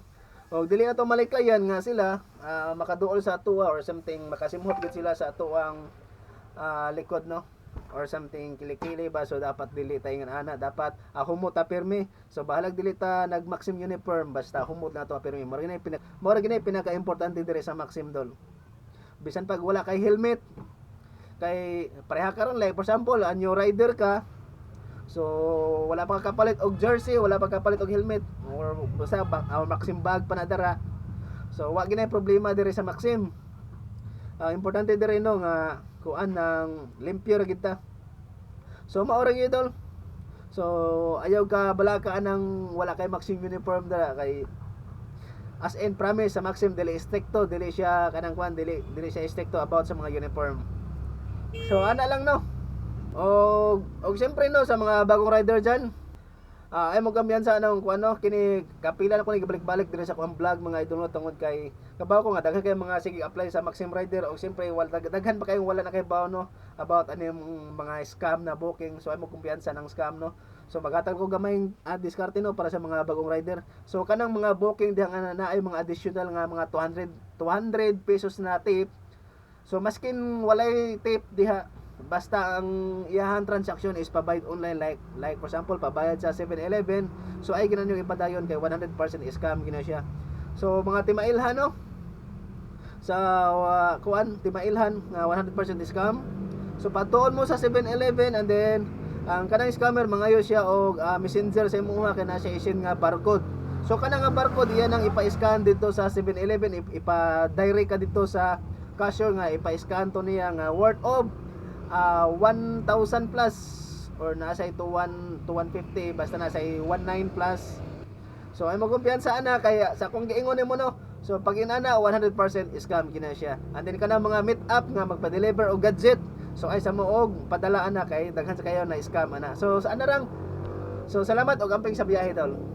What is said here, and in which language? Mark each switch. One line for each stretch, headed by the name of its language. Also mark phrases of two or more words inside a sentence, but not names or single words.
Cebuano: O dili na to maliklayan nga sila makaduol sa atuwa
English: or something,
Cebuano: makasimhot gid sila sa atuang likod, no,
English: or something
Cebuano: kilikili ba. So dapat dili tayo nga ana, dapat humot ta pirmi. So bahalag dili ta nag-Maxim uniform, basta humot na to pirmi. Mora gini pinaka-importante dire sa Maxim Dol. Bisan pag wala kay helmet, kay pareha karon,
English: like for example
Cebuano: anyo rider ka, so wala pa kapalit og jersey, wala pa kapalit og helmet, or basta Maxim bag pa na dara. So wa ginay problema dire sa Maxim. Importante dire, no, nga kuan ng limpyo ra gid ta. So mao ra gyud idol. So ayaw ka bala ka anang wala kay Maxim uniform dara, kay
English: as in promise
Cebuano: sa Maxim dili stricto, dili siya kanang kuan, dili siya stricto about sa mga uniform. So ana lang, no. Og siyempre, no, sa mga bagong rider dyan, ay mo kambiyansa anong kuan, no, kini kapila na ko ni balik-balik dire sa kuang vlog mga idol, no, tungod kay kabaw ko nga daghan kay mga sige apply sa Maxim rider. Og siyempre wala daghan pa kayong wala na kay bawo, no, about
Filipino: ano yung mga
Cebuano: scam na booking. So ay mo kumpiyansa ng scam, no. So maghatag ko gamay diskarte, no, para sa mga bagong rider. So kanang mga booking dihang na ay mga additional nga mga 200 pesos na tip. So maskin walay tip diha, basta ang iyahan
English: transaction is
Cebuano: pabayad online,
English: like for example
Cebuano: pabayad sa 7-Eleven, so ay ginan yung ipadayon kay 100% scam gina siya. So mga timailhan, no, sa kuan timailhan nga 100% scam. So patuon mo sa 7-Eleven,
English: and then
Cebuano: ang kanang scammer mangayo siya og messenger sa imuha kay na siya isin nga barcode. So kanang nga barcode iyan ang ipa-scan dito sa 7-Eleven, ipa-direct ka dito sa cashier nga ipa-scan to niya nga
English: worth of 1,000 plus,
Cebuano: or nasa ito 1 to 150, basta nasa 19 plus. So ay magkumpiyansa ana, kaya sa kung giingon mo, no, so pag inana 100% scam gina siya.
English: And then
Cebuano: kana mga meet up nga magpa-deliver og gadget, so ay sa moog padala ana kay daghan sa kayo na scam ana. So sa ana rang, so salamat og amping sa biyahe tol.